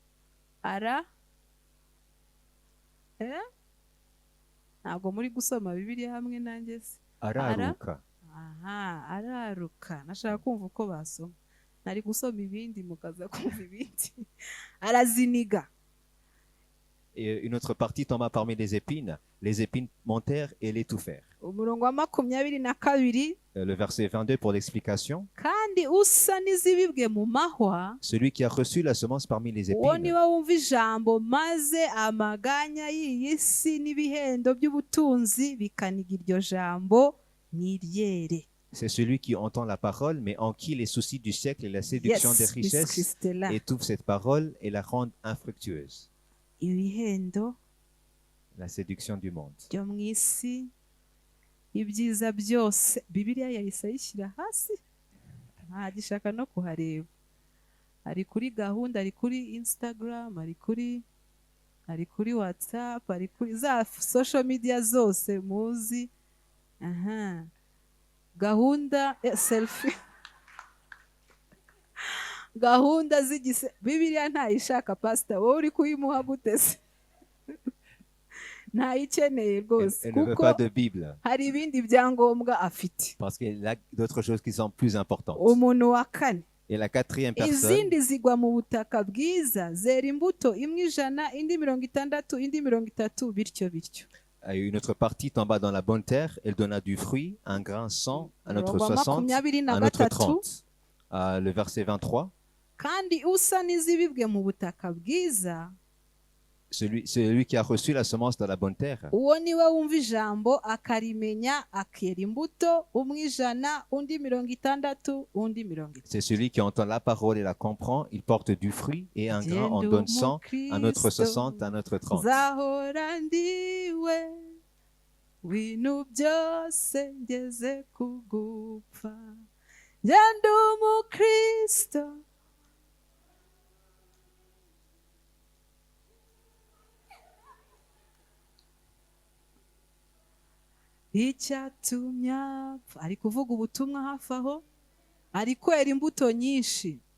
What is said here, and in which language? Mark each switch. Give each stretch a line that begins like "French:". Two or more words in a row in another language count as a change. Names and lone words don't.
Kinyarwanda: Ntabwo muri gusoma Bibiliya hamwe nanjye se? Araruka. Araruka. Nashaka kumva uko basoma. Nari gusoma ibindi mukaza kumva ibindi. Araziniga.
French: Et une autre partie tomba parmi les épines montèrent et l'étouffèrent.
Kinyarwanda: Umurongo wa 22,
French: Le verset 22 pour l'explication.
Kinyarwanda: kandi usa n'izibibwe mu mahwa,
French: Celui qui a reçu la semence parmi les
Kinyarwanda: uwo
French: épines,
Kinyarwanda: niwe wumva ijambo maze amaganya y'iyi si n'ibihendo by'ubutunzi bikaniga iryo jambo n'iryere.
French: c'est celui qui entend la parole, mais en qui les soucis du siècle et la séduction des Miss richesses Christella. étouffent cette parole et la rendent infructueuse.
Kinyarwanda: Ibihendo
French: La séduction du monde.
Kinyarwanda: byo mu isi, ibyiza byose, Bibiliya yahise ayishyira hasi, ntagishaka no kuhareba. Ari kuri gahunda, ari kuri Instagram, ari kuri WhatsApp, ari kuri za
English: social media
Kinyarwanda: zose muzi. Gahunda selfie. Gahunda z'igise, Bibiliya ntayishaka pastor, wowe uri kuyimuha gute se? Ntayikeneye rwose,
French: Elle ne veut
Kinyarwanda: kuko
French: pas de Bible,
Kinyarwanda: hari ibindi byangombwa afite.
French: parce qu'il a d'autres choses qui sont plus importantes.
Kinyarwanda: Umuntu wa kane,
French: Et la quatrième personne,
Kinyarwanda: izindi zigwa mu butaka bwiza, zera imbuto imwe 100, indi 60, indi 30, bityo bityo.
French: une autre partie tomba dans la bonne terre, elle donna du fruit, un grain 100, un autre
Kinyarwanda: Umurongo wa 60, 23,
French: un autre 30. Le verset 23,
Kinyarwanda: kandi usa n'izibibwe mu butaka bwiza,
French: celui qui a reçu la semence dans la bonne terre,
Kinyarwanda: uwo niwe wumva ijambo akarimenya, akera imbuto, umwe 100, undi 60, undi 30.
French: c'est celui qui entend la parole et la comprend, il porte du fruit, et un grain en donne 100, un autre 60, un autre 30.
Kinyarwanda: Zahora ndiwe winu byose ngeze kugupfa, ngenda umukristo. Icyatumye apfa, ari kuvuga ubutumwa hafi aho, ari kwera imbuto nyinshi.